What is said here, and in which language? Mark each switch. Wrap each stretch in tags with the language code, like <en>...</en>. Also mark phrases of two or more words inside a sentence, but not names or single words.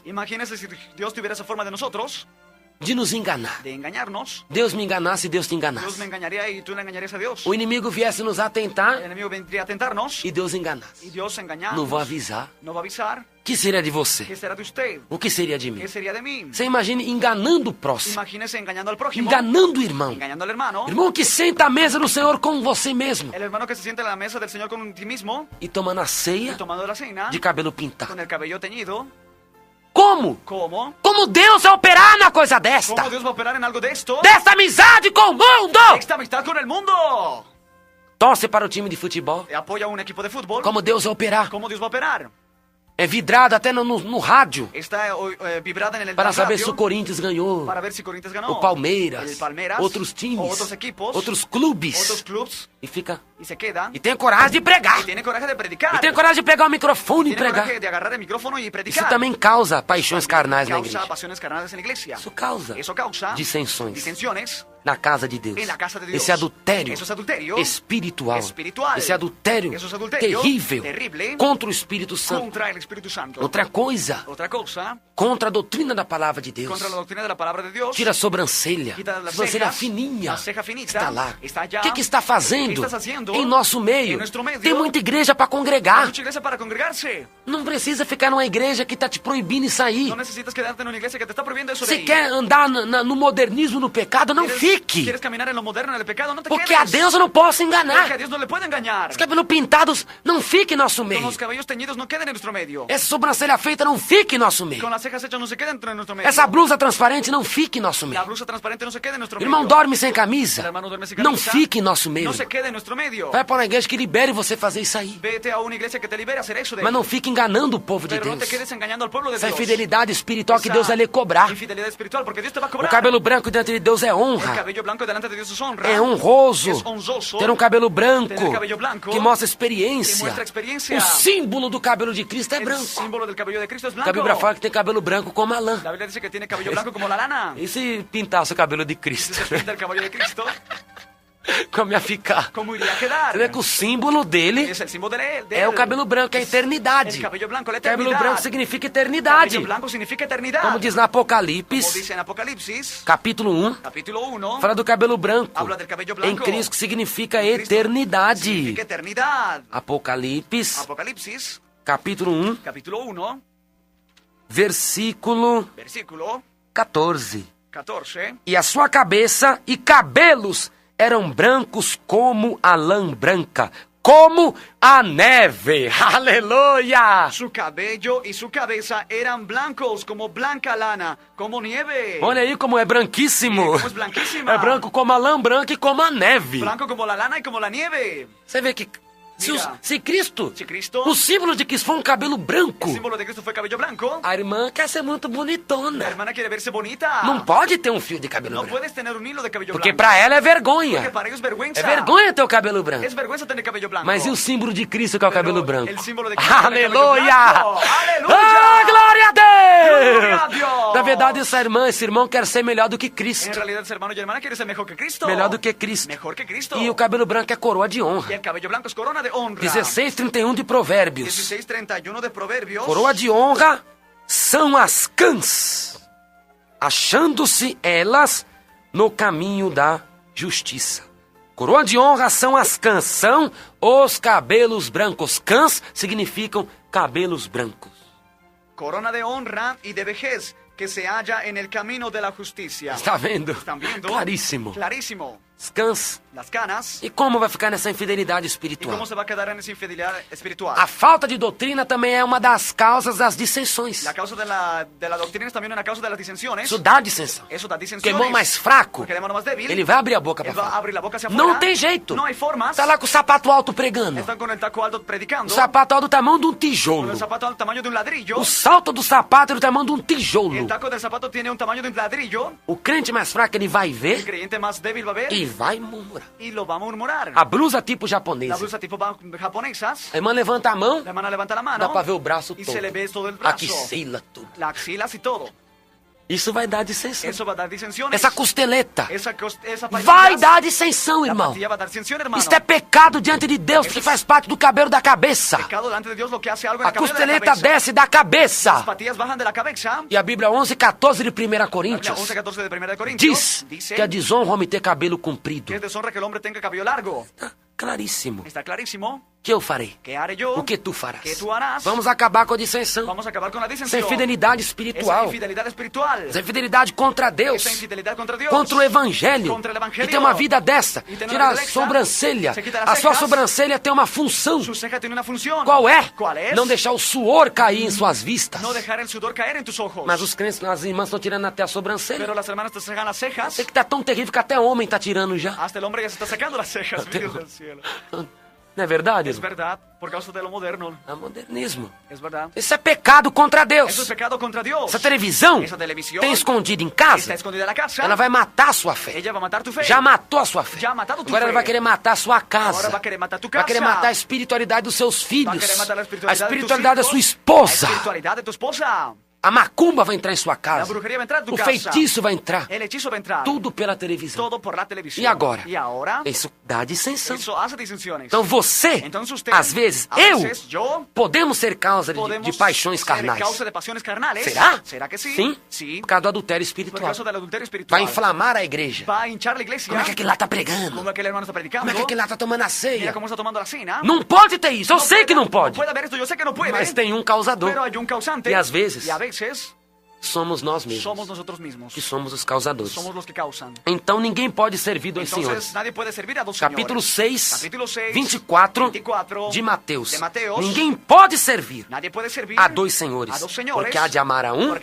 <es>Imagínese si Dios tuviera esa forma de nosotros,</es> <pt>de nos enganar.</pt> <es>de engañarnos.</es> <pt>Deus me enganasse e Deus te</pt> <es>Dios me</es> <pt>enganasse.</pt> <es>engañaría y tú le engañarías a Dios.</es> <pt>O inimigo viesse nos</pt> <es>El</es> <pt>atentar</pt> <es>enemigo vendría a tentarnos</es> <pt>e Deus enganasse.</pt> <es>y Dios engañarnos.</es> <pt>Não vou avisar.</pt> <es>No va a avisar.</es> <pt>O que seria de você?</pt> <es>¿Qué será de usted?</es> <pt>O que seria de mim?</pt> <es>¿Qué sería de mí?</es> <pt>Você imagine enganando o próximo,</pt> <es>Imagínese engañando al prójimo.</es> <pt>enganando o irmão.</pt> <es>Engañando al hermano.</es> <pt>Irmão que senta à mesa do Senhor com você mesmo</pt> <es>El hermano que se sienta en la mesa del Señor con ti mismo</es> <pt>e tomando a</pt> <es>y</es> <pt>ceia</pt> <es>tomando la cena</es> <pt>de cabelo pintado.</pt> <es>con el cabello teñido.</es> <pt>Como?</pt> <es>¿Cómo?</es> <pt>Como Deus vai operar na coisa desta?</pt> <es>¿Cómo Dios va a operar en algo de esto?</es> <pt>Desta amizade com o mundo?</pt> <es>Esta amistad con el mundo.</es> <pt>Torce para o time de futebol.</pt> <es>Apoya a un equipo de fútbol.</es> <pt>Como Deus vai operar?</pt> <es>¿Cómo Dios va a operar?</es> <pt>É vidrado até no rádio</pt> <es>Está vibrada en el</es> <pt>para saber</pt> <es>radio</es> <pt>se o Corinthians ganhou,</pt> <es>para ver si Corinthians ganó.</es> <pt>o Palmeiras,</pt> <es>El Palmeiras,</es> <pt>outros times,</pt> <es>otros equipos,</es> <pt>outros clubes.</pt> <es>otros clubs,</es> <pt>E fica.</pt> <es>y se queda.</es> <pt>E tem coragem de pregar.</pt> <es>Y tiene coraje de predicar.</es> <pt>E tem coragem de pegar o microfone e</pt> <es>Tiene</es> <pt>pregar.</pt> <es>coraje de agarrar el micrófono y</es> <pt>Isso</pt> <es>predicar.</es> <pt>também causa paixões carnais na</pt> <es>Causa</es> <pt>igreja.</pt> <es>pasiones carnales en la iglesia.</es> <pt>Isso causa</pt> <es>Eso causa</es> <pt>dissensões</pt> <es>disensiones</es> <pt>na casa de Deus.</pt> <es>en la casa de Dios.</es> <pt>Esse adultério</pt> <es>Eso es adulterio</es> <pt>espiritual.</pt> <es>espiritual.</es> <pt>Esse adultério</pt> <es>Eso es adulterio</es> <pt>terrível</pt> <es>terrible</es> <pt>contra o Espírito Santo.</pt> <es>contra el Espíritu Santo.</es> <pt>Outra coisa,</pt> <es>Otra cosa,</es> <pt>contra a doutrina da palavra de Deus.</pt> <es>contra la doctrina de la palabra de Dios.</es> <pt>Tira a sobrancelha.</pt> <es>Quita las</es> <pt>Sobrancelha</pt> <es>cejas,</es> <pt>fininha.</pt> <es>a ceja finita,</es> <pt>Está lá.</pt> <es>está allá.</es> <pt>O que está fazendo</pt> <es>¿Qué estás haciendo</es> <pt>em nosso meio?</pt> <es>en nuestro medio?</es> <pt>Tem muita igreja para</pt> <es>Hay</es> <pt>congregar.</pt> <es>mucha iglesia para congregarse.</es> <pt>Não precisa ficar numa igreja que está te proibindo de sair.</pt> <es>No necesitas quedarte en una iglesia que te está prohibiendo eso de</es> <pt>Se</pt> <es>ahí.</es> <pt>quer andar no modernismo, no pecado, não fique.</pt> <es>¿Quieres caminar en lo moderno, en el pecado? No te</es> <pt>Porque</pt> <es>quedes.</es> <pt>a Deus eu não posso</pt> <es>Porque a</es> <pt>enganar.</pt> <es>Dios no le puede engañar.</es> <pt>Os cabelos pintados não fiquem em nosso</pt> <es>Con</es> <pt>meio.</pt> <es>los cabellos teñidos no queden en nuestro medio.</es> <pt>Essa sobrancelha feita não fique em nosso meio.</pt> <es>Con las cejas hechas no se queden en nuestro medio.</es> <pt>Essa blusa transparente não fique em nosso</pt> <es>La</es> <pt>meio.</pt> <es>blusa transparente no se quede en nuestro</es> <pt>Irmão</pt> <es>medio.</es> <pt>dorme sem</pt> <es>El</es> <pt>camisa.</pt> <es>hermano duerme sin</es> <pt>Não</pt> <es>camisa.</es> <pt>fique em nosso meio.</pt> <es>No se quede en nuestro medio.</es> <pt>Vai para uma igreja que libere você fazer isso aí.</pt> <es>Vete a una iglesia que te libere a hacer eso de</es> <pt>Mas</pt> <es>ahí.</es> <pt>não fique enganando o povo de</pt> <es>Pero no</es> <pt>Deus.</pt> <es>te quedes engañando al pueblo de</es> <pt>Essa</pt> <es>Dios.</es> <pt>infidelidade espiritual que</pt> <es>Esa</es> <pt>Deus vai lhe cobrar.</pt> <es>Infidelidad espiritual, porque Dios te va a</es> <pt>O</pt> <es>cobrar.</es> <pt>cabelo branco diante de Deus é</pt> <es>El</es> <pt>honra.</pt> <es>cabello blanco delante de Dios es honra.</es> <pt>É honroso.</pt> <es>Es honroso.</es> <pt>Ter um cabelo branco</pt> <es>Tener cabello blanco</es> <pt>que mostra</pt> <es>que</es> <pt>experiência.</pt> <es>muestra experiencia.</es> <pt>O símbolo do cabelo de Cristo é</pt> <es>El</es> <pt>branco.</pt> <es>símbolo del cabello de Cristo es</es> <pt>A</pt> <es>blanco.</es> <pt>Bíblia fala que tem cabelo branco como a lã.</pt> <es>La Biblia dice que tiene cabello blanco como la lana.</es> <pt>E se pintar o seu cabelo de</pt> <es>Si</es> <pt>Cristo?</pt> <es>se pinta el cabello de Cristo,</es> <pt>Como ia ficar?</pt> <es>¿cómo iría a quedar?</es> <pt>Você vê que o símbolo dele</pt> <es>Es el símbolo de él.</es> <pt>é o cabelo branco, é a eternidade.</pt> <es>El cabello blanco, la</es> <pt>Cabelo</pt> <es>eternidad.</es> <pt>branco significa eternidade.</pt> <es>Cabello blanco significa eternidad.</es> <pt>Como diz na</pt> <es>Como</es> <pt>Apocalipse,</pt> <es>dice en Apocalipsis,</es> <pt>capítulo 1,</pt> <es>capítulo 1,</es> <pt>fala do cabelo branco.</pt> <es>habla del cabello</es> <pt>Em</pt> <es>blanco.</es> <pt>Cristo, que significa</pt> <es>Cristo</es> <pt>eternidade.</pt> <es>significa eternidad.</es> <pt>Apocalipse,</pt> <es>Apocalipsis,</es> <pt>capítulo 1,</pt> <es>capítulo 1,</es> <pt>versículo</pt> <es>versículo</es> <pt>14.</pt> <es>14.</es> <pt>E a sua cabeça e cabelos eram brancos como a lã branca, como a neve. Aleluia!</pt> <es>Su cabello y su cabeza eran blancos como blanca lana, como nieve.</es> <pt>Olha aí como é branquíssimo.</pt> <es>Como es blanquísima.</es> <pt>É branco como a lã branca e como a neve.</pt> <es>Blanco como la lana y como la nieve.</es> <pt>Você vê que</pt> <es>Mira.</es> <pt>se Cristo,</pt> <es>Si Cristo,</es> <pt>o símbolo de Cristo foi um cabelo branco,</pt> <es>el símbolo de Cristo fue cabello blanco,</es> <pt>a irmã quer ser muito</pt> <es>la</es> <pt>bonitona.</pt> <es>hermana quiere verse bonita.</es> <pt>Não pode ter um fio de cabelo</pt> <es>No</es> <pt>branco.</pt> <es>puedes tener un hilo de cabello</es> <pt>Porque</pt> <es>blanco.</es> <pt>pra ela é</pt> <es>Porque</es> <pt>vergonha.</pt> <es>para ellos es vergüenza.</es> <pt>É vergonha ter o cabelo branco.</pt> <es>Es vergüenza tener cabello blanco.</es> <pt>Mas e o símbolo de Cristo que é o</pt> <es>Pero</es> <pt>cabelo branco?</pt> <es>el símbolo de Cristo que</es> <pt>é o cabelo Aleluia!</pt> <es>blanco. Aleluia!</es> <pt>Ah, glória a Glória a Deus! Deus! Na verdade, esse irmão quer ser melhor do que</pt> <es>En</es> <pt>Cristo.</pt> <es>realidad, ese hermano y hermana quiere ser mejor que Cristo.</es> <pt>Melhor do que Cristo.</pt> <es>Mejor que Cristo.</es> <pt>E o cabelo branco é coroa de</pt> <es>Y</es> <pt>honra.</pt> <es>el cabello blanco es corona de honra.</es> <pt>16:31 de Provérbios.</pt> <es>16:31 de Proverbios.</es> <pt>Coroa de honra são as cãs, achando-se elas no caminho da justiça. Coroa de honra são as cãs, são os cabelos brancos. Cãs significam cabelos brancos.</pt> <es>corona de honra y de vejez que se halla en el camino de la justicia.</es> <pt>Está vendo?</pt> <es>¿Están viendo?</es> <pt>Claríssimo.</pt> <es>Clarísimo.</es> <pt>Descansa.</pt> <es>Las canas.</es> <pt>E como vai ficar nessa infidelidade</pt> <es>¿Y</es> <pt>espiritual?</pt> <es>cómo se va a quedar en esa infidelidad espiritual?</es> <pt>A falta de doutrina também é uma das causas das dissensões.</pt> <es>La causa de la doctrina es también una causa de las disensiones.</es> <pt>Isso dá dissensão.</pt> <es>Eso da</es> <pt>Porque o</pt> <es>disensiones.</es> <pt>irmão mais fraco,</pt> <es>Porque el hermano más débil,</es> <pt>ele vai abrir a boca</pt> <es>él</es> <pt>para</pt> <es>va a</es> <pt>falar.</pt> <es>abrir la boca hacia afuera.</es> <pt>Não tem jeito.</pt> <es>No hay formas.</es> <pt>Tá lá com o sapato alto pregando.</pt> <es>Están con el taco alto predicando.</es> <pt>O sapato é do tamanho de um</pt> <es>Con</es> <pt>tijolo.</pt> <es>el zapato al tamaño de un ladrillo.</es> <pt>O salto do sapato é do tamanho de um tijolo.</pt> <es>El taco del zapato tiene un tamaño de un ladrillo.</es> <pt>O crente mais fraco, ele vai</pt> <es>El</es> <pt>ver</pt> <es>creyente más débil va a ver</es> <pt>e vai murmurar.</pt> <es>y lo va a murmurar.</es> <pt>A blusa tipo</pt> <es>La</es> <pt>japonesa.</pt> <es>blusa tipo japonesas.</es> <pt>A irmã levanta a mão,</pt> <es>La hermana levanta la mano.</es> <pt>dá pra ver o braço</pt> <es>y</es> <pt>todo.</pt> <es>se le ve todo el</es> <pt>A</pt> <es>brazo.</es> <pt>axila, tudo.</pt> <es>Las axilas y todo.</es> <pt>Isso vai dar dissensão.</pt> <es>Eso va a dar disensiones.</es> <pt>Essa costeleta</pt> <es>Esa</es> <pt>vai</pt> <es>patilla-</es> <pt>dar dissensão,</pt> <es>La</es> <pt>irmão.</pt> <es>patilla va a dar disensión, hermano.</es> <pt>Isso é pecado diante de Deus, porque faz parte do cabelo da cabeça.</pt> <es>Pecado delante de Dios lo que hace algo en</es> <pt>A</pt> <es>la cabeza de la</es> <pt>costeleta</pt> <es>cabeza.</es> <pt>desce da</pt> <es>Las</es> <pt>cabeça.</pt> <es>patillas bajan de la cabeza.</es> <pt>E a Bíblia 11:14 de 1</pt> <es>La</es> <pt>Coríntios</pt> <es>11:14 de 1 de Corintios</es> <pt>diz que é desonra o homem ter cabelo comprido.</pt> <es>que es deshonra que el hombre tenga cabello largo.</es> <pt>Tá claríssimo.</pt> <es>Está clarísimo.</es> <pt>O que eu farei?</pt> <es>¿Qué haré yo?</es> <pt>O que tu farás?</pt> <es>¿Qué tú harás?</es> <pt>Vamos acabar com a dissensão.</pt> <es>Vamos a acabar con la</es> <pt>Essa</pt> <es>disensión.</es> <pt>infidelidade</pt> <es>Esa</es> <pt>espiritual.</pt> <es>infidelidad espiritual.</es> <pt>Essa infidelidade contra Deus.</pt> <es>Esa infidelidad contra Dios.</es> <pt>Contra o Evangelho.</pt> <es>Contra el Evangelio.</es> <pt>E tem uma vida dessa. E tem uma Tira a vida dessa. sobrancelha.</pt> <es>Você quita as</es> <pt>A sua</pt> <es>cejas.</es> <pt>sobrancelha tem uma função.</pt> <es>Su ceja tiene una función.</es> <pt>Qual é?</pt> <es>¿Cuál es?</es> <pt>Não deixar o suor cair em suas vistas.</pt> <es>No dejar el sudor caer en tus ojos.</es> <pt>Mas os crentes, as irmãs estão tirando até a sobrancelha.</pt> <es>Pero las hermanas te sacan las cejas.</es> <pt>Sei que tá tão terrível que até homem tá tirando já.</pt> <es>Hasta el hombre ya se está sacando las cejas.</es> <pt>Até-</pt> <es>Dios del cielo.</es> <pt>Não é verdade?</pt> <es>Es</es> <pt>irmão?</pt> <es>verdad, por causa de lo moderno.</es> <pt>É modernismo.</pt> <es>Es verdad.</es> <pt>Isso é pecado contra</pt> <es>Eso es</es> <pt>Deus.</pt> <es>pecado contra Dios.</es> <pt>Essa televisão</pt> <es>Esa televisión</es> <pt>tem escondido em</pt> <es>está</es> <pt>casa.</pt> <es>escondida en la casa.</es> <pt>Ela vai matar a sua fé.</pt> <es>Ella va a matar tu fe.</es> <pt>Já matou a sua fé.</pt> <es>Já matado tu</es> <pt>Agora ela</pt> <es>fé.</es> <pt>vai querer matar a sua casa.</pt> <es>Ahora va a querer matar tu</es> <pt>Vai</pt> <es>casa.</es> <pt>querer matar a espiritualidade dos seus</pt> <es>Va a</es> <pt>filhos.</pt> <es>querer matar la</es> <pt>A</pt> <es>espiritualidad,</es> <pt>espiritualidade da</pt> <es>de</es> <pt>sua</pt> <es>tus hijos.</es> <pt>esposa.</pt> <es>La espiritualidad de tu esposa.</es> <pt>A macumba vai entrar em sua</pt> <es>La</es> <pt>casa.</pt> <es>brujería va a entrar en tu</es> <pt>O</pt> <es>casa.</es> <pt>feitiço vai entrar.</pt> <es>El hechizo va a entrar.</es> <pt>Tudo pela televisão.</pt> <es>Todo por la televisión.</es> <pt>E agora?</pt> <es>Y ahora,</es> <pt>Isso dá dissensão.</pt> <es>eso hace disensiones.</es> <pt>Então você,</pt> <es>Entonces usted,</es> <pt>às vezes,</pt> <es>a</es> <pt>eu,</pt> <es>veces yo,</es> <pt>podemos ser causa de</pt> <es>podemos</es> <pt>paixões</pt> <es>ser</es> <pt>carnais.</pt> <es>causa de pasiones carnales.</es> <pt>Será?</pt> <es>¿Será que sí?</es> <pt>Sim.</pt> <es>Sí.</es> <pt>Por causa do adultério</pt> <es>Por</es> <pt>espiritual.</pt> <es>causa del adulterio espiritual.</es> <pt>Vai inflamar a igreja.</pt> <es>Va a hinchar la iglesia.</es> <pt>Como é que aquele lá tá pregando?</pt> <es>Como aquel hermano está predicando.</es> <pt>Como é que aquele lá tá tomando a</pt> <es>Mira</es> <pt>ceia?</pt> <es>cómo está tomando la cena.</es> <pt>Não pode ter isso. Eu sei que não</pt> <es>No</es> <pt>pode.</pt> <es>puede haber esto, yo sé que no puede.</es> <pt>Mas tem um causador.</pt> <es>Pero hay un causante.</es> <pt>E às vezes,</pt> <es>Y a veces</es> <pt>somos nós mesmos.</pt> <es>somos nosotros mismos.</es> <pt>Que somos os causadores.</pt> <es>Somos los que causan.</es> <pt>Então ninguém pode servir dois</pt> <es>Entonces</es> <pt>senhores.</pt> <es>nadie puede servir a dos</es> <pt>Capítulo</pt> <es>señores.</es> <pt>6,</pt> <es>Capítulo 6,</es> <pt>24</pt> <es>24</es> <pt>de Mateus.</pt> <es>de Mateus.</es> <pt>Ninguém pode servir</pt> <es>Nadie puede servir</es> <pt>a dois senhores.</pt> <es>a dos señores.</es> <pt>Porque há de amar a um</pt>